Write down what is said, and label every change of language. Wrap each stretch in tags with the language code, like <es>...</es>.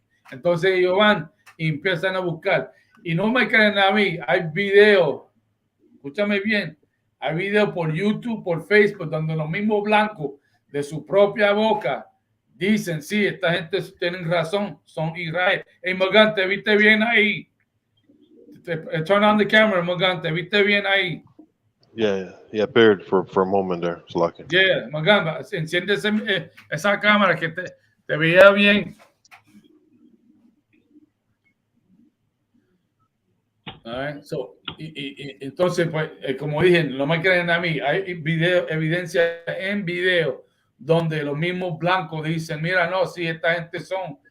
<es>Entonces ellos van y empiezan a buscar. Y no me creen a mí, hay videos, escúchame bien, hay videos por YouTube, por Facebook, donde los mismos blancos de su propia boca dicen, sí, esta gente tiene razón, son Israel. Hey, Morgan, ¿te viste bien ahí?</es> <en>Turn on the camera,</en> <es>Morgan, ¿te viste bien ahí?</es> <en>Yeah, he appeared for a moment there. It's like it.</en> <es>Yeah, Morgan, enciende esa cámara que te veía bien.</es> <en>Right, so,</en> <es>entonces, pues, como dije, no me creen a mí, hay evidencia en video donde los mismos blancos dicen, mira, no, si esta gente son.</es>